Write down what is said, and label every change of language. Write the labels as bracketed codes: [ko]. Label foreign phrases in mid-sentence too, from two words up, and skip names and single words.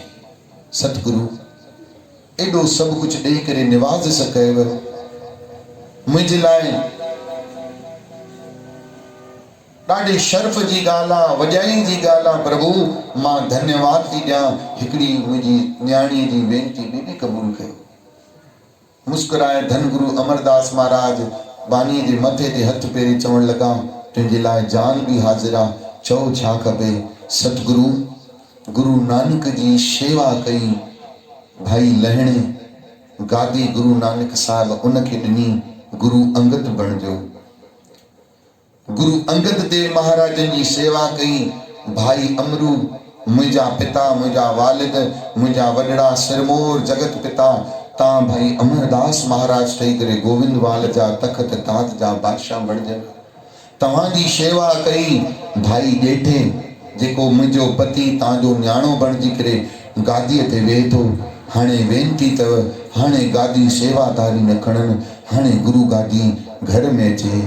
[sd] सतगुरु एॾो सभु कुझु ॾेई करे निवाज़ कयव, मुंहिंजे लाइ ॾाढे शर्फ़ जी ॻाल्हि आहे, वॼाई जी ॻाल्हि आहे। प्रभु मां धन्यवाद थी ॾियां। हिकिड़ी मुंहिंजी न्याणीअ जी वेनती ॿी बि क़बूल कयो। मुस्कुराए धनगुरु अमरदास महाराज बानीअ जे मथे ते हथ पेरे चवण लॻा, तुंहिंजे लाइ जान बि हाज़िर आहे, चओ छा खपे। सतगुरु गुरु नानक जी शेवा कई, भाई लहणे गादी गुरु नानक साहिब उनखे ॾिनी। गुरु अंगद बणिजो। गुरु अंगद देव महाराजन जी सेवा कई। भाई अमरू मुंहिंजा पिता, मुंहिंजा वालिद, मुंहिंजा वॾड़ा सिरमौर जगत पिता तव्हां भाई अमरदास महाराज ठही करे गोविंदवाल जा तख़्त ताज जा बादशाह बणिजो। तव्हांजी शेवा कई। भाई ॾेठे जेको मुंहिंजो पति तव्हांजो न्याणो बणिजी करे गादीअ ते वेहे थो। हाणे वेनती अथव, हाणे गादी सेवादारी न खणनि, हाणे गुरु गादी घर में अचे।